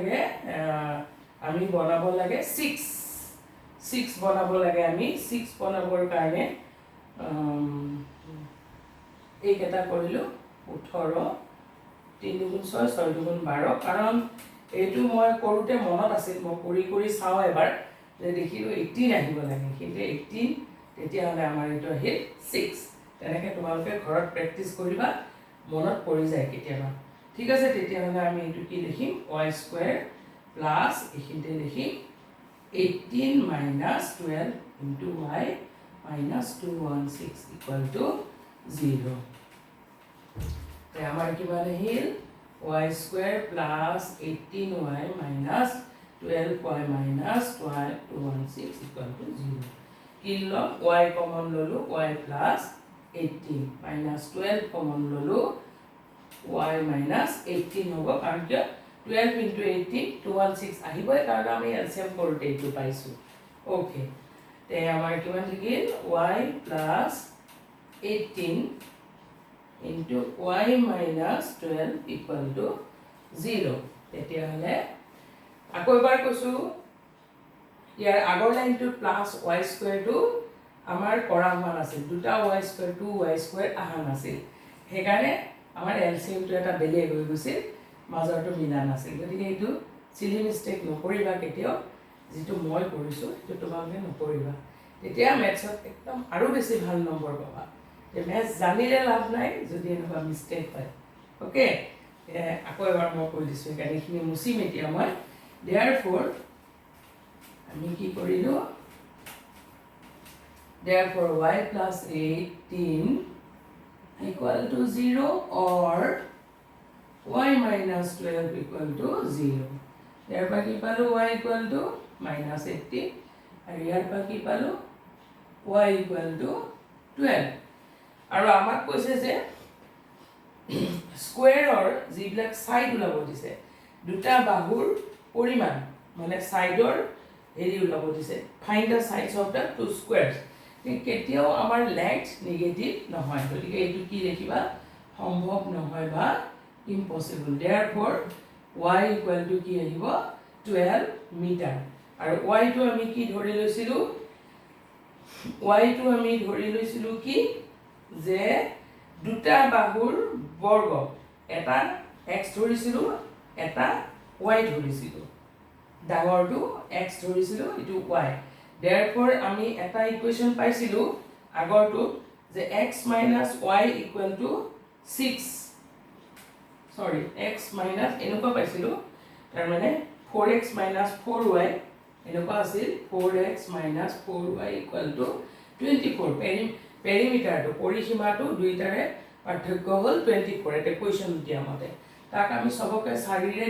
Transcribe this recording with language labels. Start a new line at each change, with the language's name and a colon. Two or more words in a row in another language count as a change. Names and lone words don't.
Assamese: লাগে 6 বনাব লাগে আমি 6 বনাবৰ কাৰণে এই কেটা কৰিলো 18 3 গুণ 6 6 গুণ 12 কাৰণ এইটো মই কৰোতে মনত আছিল মই কৰি চাও এবাৰ যে দেখিলো 18 আহিব লাগে কিন্তু 18 তেতিয়া হলে আমাৰ এইটো আহিল 6 তেনেকে তোমালোকে ঘৰত প্ৰেক্টিস কৰিবা মনত পৰি যায় কেতিয়াবা ঠিক আছে তেতিয়া হলে আমি এইটো কি লিখিম
English: y square plus
Assamese: এখিনতে লিখিম
English: 18 minus 12 into y minus 216 equal to 0
Assamese: তে আমাৰ কিমান আহিল
English: y square plus 18y minus 12y minus 216 equal to 0
Assamese: কিলো
English: y common
Assamese: ললো
English: y plus 18 minus 12 common
Assamese: ললো
English: y minus 18
Assamese: হ'ব কাৰণ কি
English: 12 into 18 216
Assamese: আহিবই কাৰণ আমি এলসিএম কৰোতে এইটো পাইছো ওকে তে আমাৰ কিমান থাকিল
English: y plus 18 into y minus 12 equal to 0
Assamese: তেতিয়া হলে আকৌ এবাৰ কৈছো ইয়াৰ আগৰ লাইনটো
English: plus y square
Assamese: টো আমাৰ কৰা মান আছিল দুটা y স্কয়াৰ
English: 2y square
Assamese: আহা নাছিল হেকাৰণে আমাৰ এলসিএম টো এটা বেলেগ হৈ গৈছিল মাজৰটো মিলা নাছিল গতিকে এইটো
English: silly mistake
Assamese: নকৰিবা কেতিয়াও যেটো মই কৰিছো সেইটো তোমালোকে নকৰিবা তেতিয়া মেথছত একদম আৰু বেছি ভাল নম্বৰ পাবা যে মেথ জানিলে লাভ নাই যদি এনেকুৱা মিস্টেক হয় ওকে আকৌ এবাৰ মই কৈ দিছো কাৰণ এইখিনি মুছিম এতিয়া মই therefore আমি কি কৰিলো
English: therefore y plus 18 equal to 0 or y minus 12 equal to 0 therefore
Assamese: কি পালো
English: y equal to minus 18
Assamese: আৰু ইয়াৰ পৰা কি পালো
English: y equal to 12
Assamese: আৰু আমাক কৈছে যে স্কয়াৰৰ যিবিলাক সাইড উলাব দিছে দুটা বাহুৰ পৰিমাণ মানে সাইডৰ এৰি উলাব দিছে
English: find the sides of the two squares
Assamese: কেতিয়াও আমাৰ লেংথ নেগেটিভ নহয় গতিকে এইটো কি লিখিবা সম্ভৱ নহয় বা impossible therefore
English: y equal to
Assamese: কি আহিব 12 মিটাৰ আৰু y টো আমি কি ধৰি লৈছিলো y টো আমি ধৰি লৈছিলো কি যে দুটা বাহুৰ বৰ্গ এটা x ধৰিছিলো এটা y ধৰিছিলো ডাঙৰটো x ধৰিছিলো এটো y therefore আমি এটা ইকুৱেচন পাইছিলো আগৰটো যে
English: x y equal to 6 sorry x minus
Assamese: এনেকুৱা পাইছিলো তাৰ মানে
English: 4x minus 4y
Assamese: এনেকুৱা আছিল
English: 4x minus 4y equal
Assamese: to 24 পেৰিমিটাৰটো পৰিসীমাটো দুইটাৰে পাৰ্থক্য হ'ল 24 এটা কুৱেশ্যন দিয়া মতে তাক আমি সবকে 4ৰে